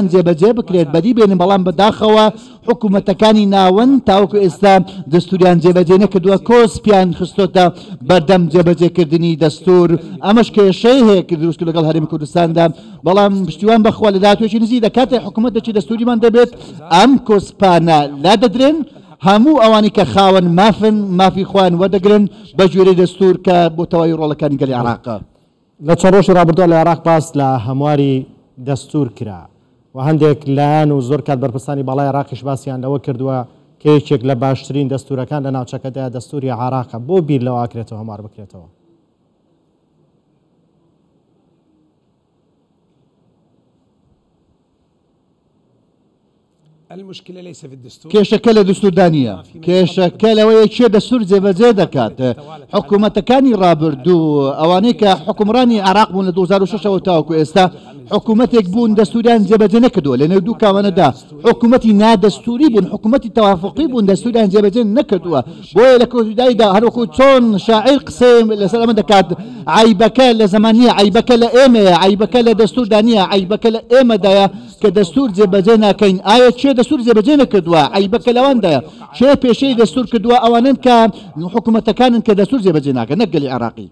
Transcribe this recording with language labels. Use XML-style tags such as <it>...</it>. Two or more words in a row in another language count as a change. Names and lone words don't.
<ckb>جێبەجێ بکرێت بەدی بێنن بەڵام بەداخەوە حکوومەتەکانی ناوەند تاوەکو ئێستا دەستوریان جێبەجێ نەکردووە کۆسپیان خستۆتە بەردەم جێبەجێکردنی دەستور ئەمەش کێشەی هەیە کە دروست لەگەڵ هەرێمی کوردستاندا بەڵام پشتیوان بەخوا لە داهاتوێکی نزیک دەکاتێ حکوومەت دەچێت دەستوریمان دەبێت ئەم کۆسپانە لا دەدرێن هەموو ئەوانی کە خاوەن مافی خوان وەدەگرن بە گوێرەی دەستور کە بۆ تەواوی ڕۆڵەکانی گەلی عراقە لە چەند ڕۆژی ڕابردووە لە عێراق باس لە هەمواری دەستور کرا و هەندێک لایەن و زۆر کات بەرپرسانی باڵای عێراقیش باسییان لەوە کردووە کە یەکێک لە باشترین دەستورەکان لە ناوچەکەدا دەستوری عێراقە بۆ بیر لەوە ئاکرێتەوە هەموار بکرێتەوە</ckb> <ar>المشكلة ليس في الدستور</ar> <ckb>کێشەکە لە دەستوردانیە کێشەکە لەوەیە چێ دەستور جێبەجێ دەکات حکوومەتەکانی ڕابردوو ئەوانەی کە حکومڕانی عراق بوون لە 2006ەوە تاوەکو ئێستا حکوومەتێک بوون دەستوریان جێبەجێ نەکردووە لە نێو دوو کاوانەدا حکوومەتی نادەستوری بوون حکوومەتی تەوافقی بوون دەستوریان جێبەجێ نەکردووە بۆیە لە کۆتاییدا هەروەکو چۆن شاعیر قسەی لەسەر ئەمە دەکات عیبەکە لە زەمانیە عیبەکە لە ئێمەیە عیبەکە لە دەستوردانیە عیبەکە لە ئێمەدایە کە دەستور جێبەجێ ناکەین ئایا چێ دەستور جێبەجێ نەکردووە عیبەکە لەوەندایە چێ پێشەی دەستور کردووە ئەوانن کە حکوومەتەکانن کە دەستور جێبەجێ ناکەن نەک گەلی عراقی</ckb>